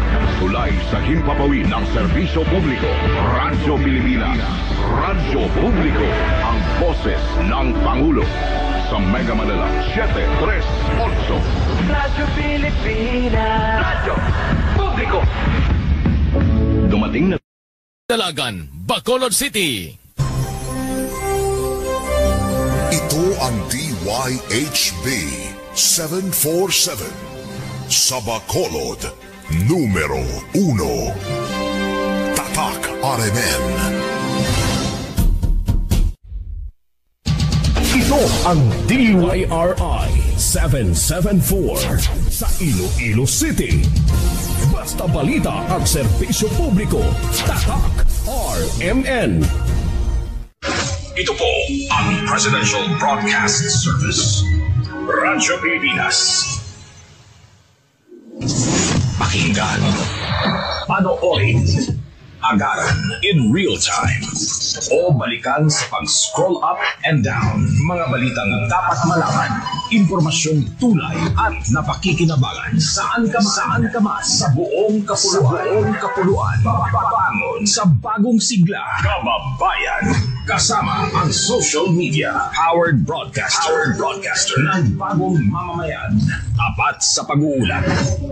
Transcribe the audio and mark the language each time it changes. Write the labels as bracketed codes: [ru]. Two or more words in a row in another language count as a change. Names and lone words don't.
[tl] Tulay sa himpapawid ng serbisyo publiko. Radyo Pilipinas. Radyo Publiko. Ang boses ng Pangulo. Sa Mega Manila 738. Radyo Pilipinas. Radyo Publiko. Dumating na Dalagan, Bacolod City. Ito ang DYHB 747 sa Bacolod, numero 1. Tatak RMN. Ito ang DYRI 774 sa Iloilo City. Basta balita at serbisyo publiko. Tatak RMN. Ito po ang Presidential Broadcast Service. Radyo Pilipinas. Pakinggan, panoorin, agaran [en] in real time, [tl] o balikan sa pag-scroll [en] up and down. [tl] Mga balitang dapat malaman, impormasyong tunay at napakikinabangan saan ka man sa buong kapuluan. Bangon sa bagong sigla, kababayan, kasama ang [en] social media, powered broadcaster [tl] ng bagong mamamayan, tapat sa pag-uulat.